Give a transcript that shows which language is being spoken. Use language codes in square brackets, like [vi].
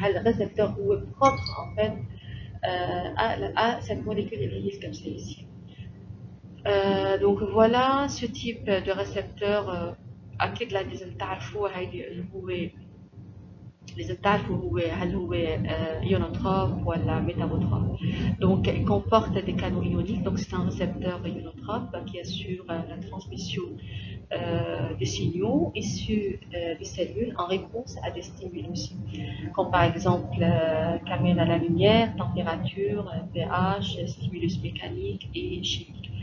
[fr] Le récepteur est propre en fait à cette molécule qui est la capsaïcine. Donc voilà ce type de récepteur. [ar] أكيد لازم تعرفوا هيدي اللي هو لازم تعرفوا هل هو ionotrope ولا métabotrope. [fr] Donc il comporte des canaux ioniques, donc c'est un récepteur ionotrope qui assure la transmission des signaux issus des cellules en réponse à des stimuli, comme par exemple qu'amène à la lumière, température, pH, stimulus mécanique et chimique.